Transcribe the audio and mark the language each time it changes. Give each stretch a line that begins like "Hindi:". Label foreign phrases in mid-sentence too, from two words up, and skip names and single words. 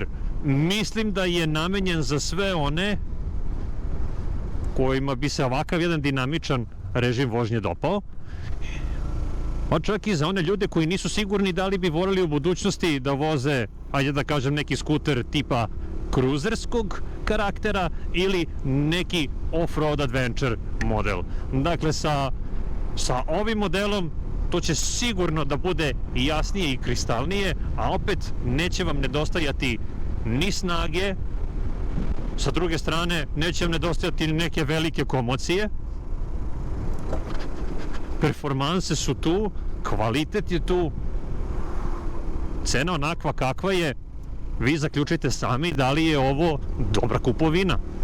Serbian: Mislim da je namenjen za sve one kojima bi se ovakav jedan dinamičan režim vožnje dopao, a čak i za one ljude koji nisu sigurni da li bi voljeli u budućnosti da voze, ajde da kažem, neki skuter tipa kruzerskog karaktera ili neki
English: off-road adventure model.
Serbian: Dakle, sa ovim modelom to će sigurno da bude jasnije i kristalnije, a opet neće vam nedostajati ni snage, sa druge strane neće vam nedostajati ni neke velike komocije. Performanse su tu, kvalitet je tu, cena onakva kakva je, vi zaključite sami da li je ovo dobra kupovina.